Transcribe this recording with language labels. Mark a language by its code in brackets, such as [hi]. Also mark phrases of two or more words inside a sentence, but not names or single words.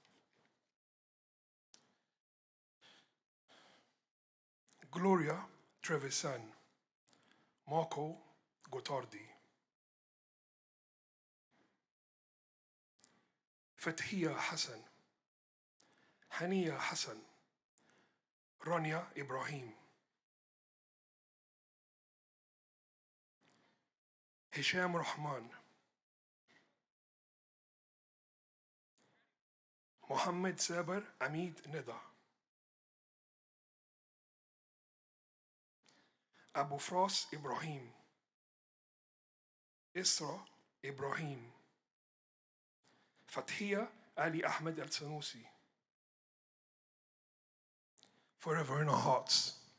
[en] Gloria Trevisan, Marco Gotardi, Fathia Hassan, Hania Hassan, Rania Ibrahim, Hisham Rahman, Mohammed Saber Amid Nida, Abu Fras Ibrahim, Isra Ibrahim, Fathia Ali Ahmed Al-Sanusi. Forever in our hearts.